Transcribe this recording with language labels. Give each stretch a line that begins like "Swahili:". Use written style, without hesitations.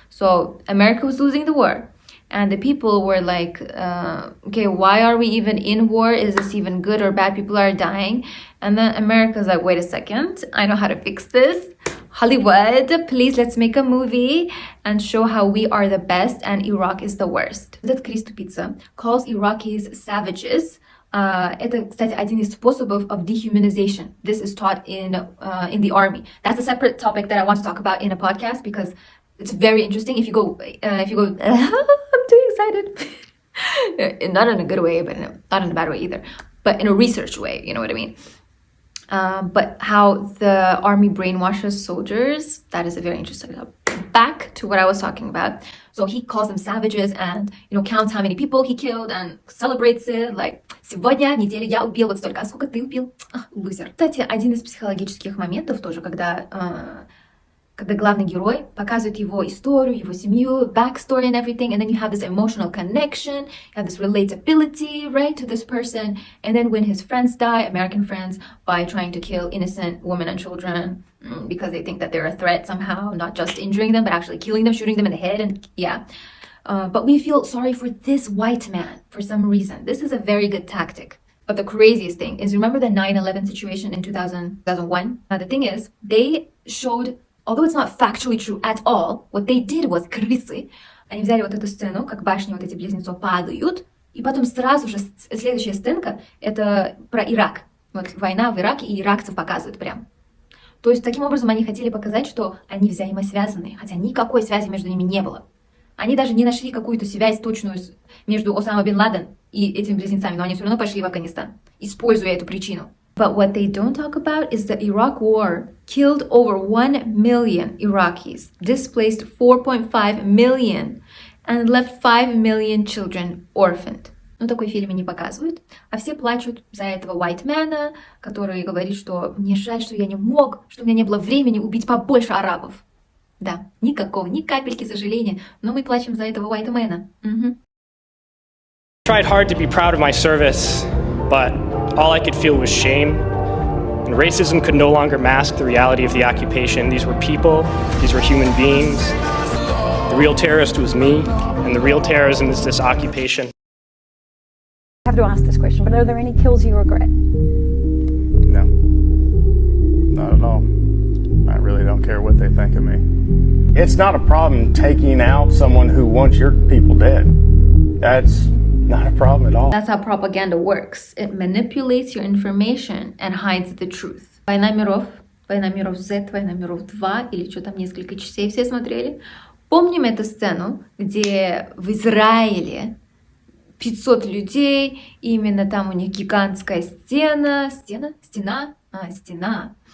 English: So America was losing the war. And the people were like, okay, why are we even in war? Is this even good or bad? People are dying. And then America's like, wait a second, I know how to fix this. Hollywood, please, let's make a movie and show how we are the best and Iraq is the worst.
Russian: Этот Крис Тупица
English: calls Iraqis savages.
Russian: Это, кстати, один из способов
English: of dehumanization. This is taught in the army. That's a separate topic that I want to talk about in a podcast because it's very interesting. If you go, I'm too excited. Not in a good way, but not in a bad way either. But in a research way, you know what I mean? But how the army brainwashes soldiers, that is a very interesting topic. Back to what I was talking about. So he calls them savages and, counts how many people he killed and celebrates it. Like,
Russian: сегодня в неделю я убил вот столько. А сколько ты убил? Лузер. Кстати, один из психологических моментов тоже, когда главный герой показывает его историю, его семью,
English: backstory and everything, and then you have this emotional connection, you have this relatability, right, to this person, and then when his friends die, American friends, by trying to kill innocent women and children because they think that they're a threat somehow, not just injuring them, but actually killing them, shooting them in the head, and yeah. But we feel sorry for this white man for some reason. This is a very good tactic. But the craziest thing is, remember the 9/11 situation in 2001? The thing is, they showed, although it's not factually true at all, what they did was
Russian: крысы. Они взяли вот эту сцену, как башни вот эти близнецов падают, и потом сразу же следующая сценка — это про Ирак. Вот война в Ираке, и иракцев показывают прям. То есть таким образом они хотели показать, что они взаимосвязаны, хотя никакой связи между ними не было. Они даже не нашли какую-то связь точную между Осама бен Ладен и этими близнецами, но они все равно пошли в Афганистан, используя эту причину.
English: But what they don't talk about is the Iraq War killed over 1 million Iraqis, displaced 4.5 million, and left 5 million children orphaned.
Russian: Но такой фильм не показывают, а все плачут за этого
English: white man,
Russian: который говорит, что мне жаль, что я не мог, что у меня не было времени убить побольше арабов. Да, никакого, ни капельки сожаления, но мы плачем за этого
English: white man. Tried hard to be proud of my service, but all I could feel was shame. And racism could no longer mask the reality of the occupation. These were people, these were human beings. The real terrorist was me, and the real terrorism is this occupation. I have to ask this question, but are there any kills you regret? No. Not at all. I really don't care what they think of me. It's not a problem taking out someone who wants your people dead. That's not a problem at all. That's how propaganda works. It manipulates your information and hides the truth.
Russian: Война миров Z, Война миров 2, или что там, несколько частей все смотрели. Помним эту сцену, где в Израиле 500 людей, именно там у них гигантская стена.